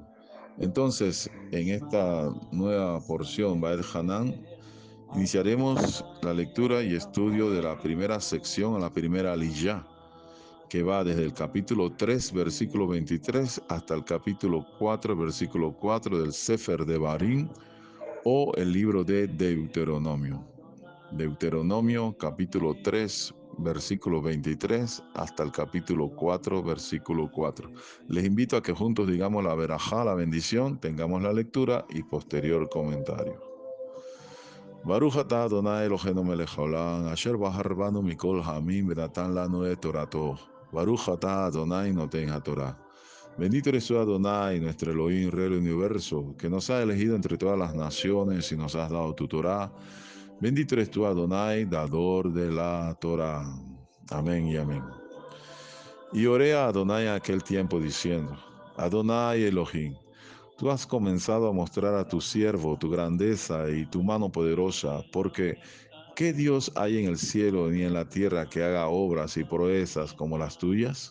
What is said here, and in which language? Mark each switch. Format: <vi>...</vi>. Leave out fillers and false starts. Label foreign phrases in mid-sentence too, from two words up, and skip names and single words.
<es>Entonces, en esta nueva porción, Vaed Hanan, iniciaremos la lectura y estudio de la primera sección a la primera Aliyah, que va desde el capítulo 3, versículo 23, hasta el capítulo 4, versículo 4 del Sefer de Barim, o el libro de Deuteronomio. Deuteronomio, capítulo 3, versículo 23, hasta el capítulo 4, versículo 4. Les invito a que juntos digamos la verajá, la bendición, tengamos la lectura y posterior comentario.</es> <he>ברוך אתה אדוני אלוהינו מלך העולם, אשר בחר בנו מכל העמים ונתן לנו את תורתו. ברוך אתה אדוני נותן התורה.</he> <es>Bendito eres tú, Adonai, nuestro Elohim, Rey del universo, que nos ha elegido entre todas las naciones y nos has dado tu Torah. Bendito eres tú, Adonai, dador de la Torah. Amén y amén. Y oré a Adonai en aquel tiempo diciendo: Adonai Elohim, tú has comenzado a mostrar a tu siervo tu grandeza y tu mano poderosa, porque ¿qué Dios hay en el cielo ni en la tierra que haga obras y proezas como las tuyas?</es>